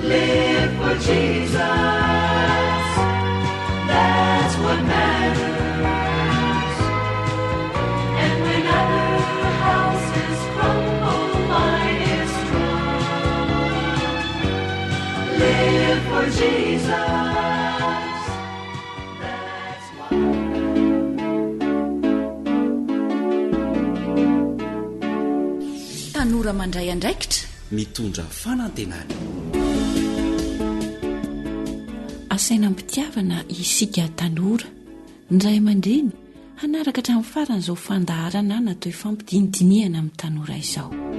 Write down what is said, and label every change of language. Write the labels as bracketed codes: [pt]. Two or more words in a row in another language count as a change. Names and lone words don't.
[en] Live for Jesus, that's what matters. And when other houses crumble, mine is strong. Live for Jesus, that's what. [mg] Tanora mandray andraikitra mitondra fanantenana. asaina mpitiavana isika tanora ndray aman-dreny hanaraka hatramin'ny farany izao fandaharana natao ifampidinidiniana amin'ny tanora izao.